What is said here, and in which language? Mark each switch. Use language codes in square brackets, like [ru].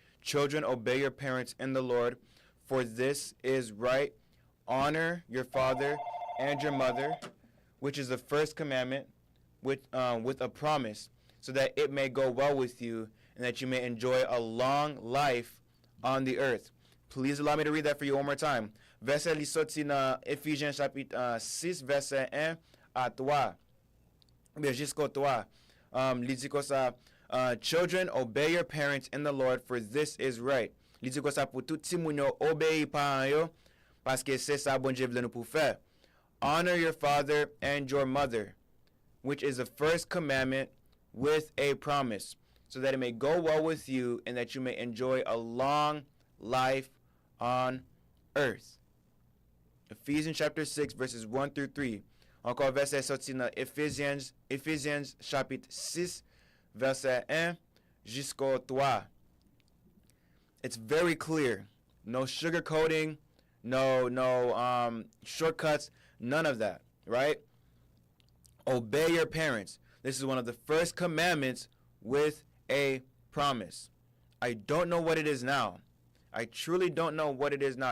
[en] Children, obey your parents in the Lord, for this is right. Honor your father and your mother, which is the first commandment, with a promise, so that it may go well with you and that you may enjoy a long life on the earth. Please allow me to read that for you one more time. [ht] Verset li sorti dans Ephesians chapitre 6, verset 1 à 3. Bien, jusqu'au 3. Li dit comme ça, [en] children, obey your parents in the Lord, for this is right. [ht] Li dit comme ça pour tout ti moun yo obéi parents yo, parce que c'est ça bon Dieu vle nous pour faire. [en] Honor your father and your mother, which is the first commandment with a promise, so that it may go well with you and that you may enjoy a long life on earth. Ephesians chapter 6, verses 1 through 3. [ht] Encore verset sorti dans Ephesians chapitre 6, verset 1 jusqu'au 3. [en] It's very clear. No sugarcoating, no shortcuts, none of that, right? Obey your parents. This is one of the first commandments with a promise. I don't know what it is now. I truly don't know what it is now.